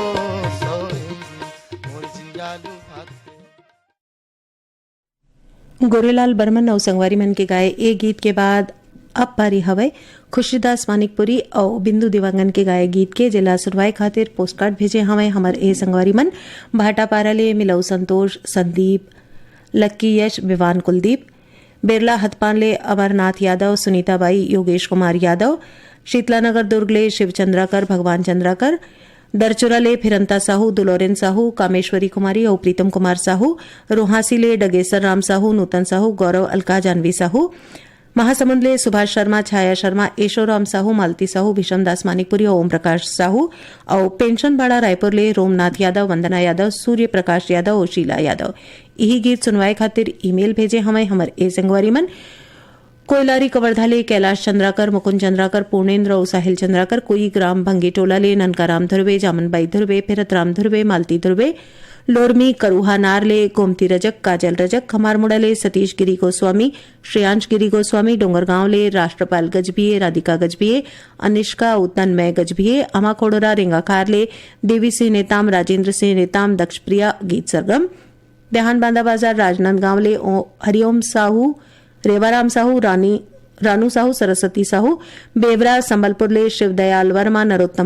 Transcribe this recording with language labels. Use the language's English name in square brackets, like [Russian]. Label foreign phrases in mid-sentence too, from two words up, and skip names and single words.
[Chhattisgarhi] गोरेलाल बर्मन और संगवारी मन के गाए ए गीत के बाद अब पारी हवय खुशीदास मानिकपुरी और बिंदु दिवांगन के गाए गीत के जिला सुनवाई खातिर पोस्टकार्ड भेजे हवय हमर ए संगवारी मन भाटापारा ले मिलऊ संतोष, संदीप, लक्की यश, विवान कुलदीप, बिरला हथपान ले अमरनाथ यादव, सुनीताबाई, योगेश कुमार यादव, शीतलानगर दुर्ग ले शिवचंद्राकर, भगवान चंद्राकर, दरचुरा ले फिरंता साहू, दुलोरेन साहू, कामेश्वरी कुमारी और प्रीतम कुमार साहू, रोहासी ले डगेसर राम साहू, नूतन साहू, गौरव अलका जानवी साहू, महासमुंद ले सुभाष शर्मा, छाया शर्मा, एशोराम साहू, मालती साहू, भीषम दास मानिकपुरी और ओम प्रकाश साहू और पेंशन बाड़ा रायपुर ले रोमनाथ यादव, वंदना यादव, सूर्य प्रकाश यादव और शीला यादव। यही गीत सुनवाए खातिर ईमेल भेजे हमें हमर ए संगवारी मन कोयलारी कवर्धा ले कैलाश चंद्राकर, मुकुंद चंद्राकर, पूर्णेन्द्र और साहिल चंद्राकर, कोई ग्राम भंगी टोला ले ननकाराम धुर्वे, जामनबाई धुर्वे, फिरत राम धुर्वे, मालती धुर्वे, लोरमी करूहा नार ले गोमती रजक, काजल रजक, खमारमुड़ा ले सतीश गिरी गोस्वामी, श्रेयांश गिरी गोस्वामी, डोंगरगांव ले राष्ट्रपाल गजभिये, राधिका गजभिये, अनिष्का तन्मय गजभिये, अमाखोड़रा रेंगाखार ले देवी सिंह नेताम, राजेंद्र सिंह नेताम, दक्षप्रिया गीत सरगम, देहान बांदा बाजार राजनांदगांव ले हरिओम साहू, रेवाराम साहू, रानू साहू, सरस्वती साहू, बेवरा संबलपुर ले शिवदयाल वर्मा, नरोत्तम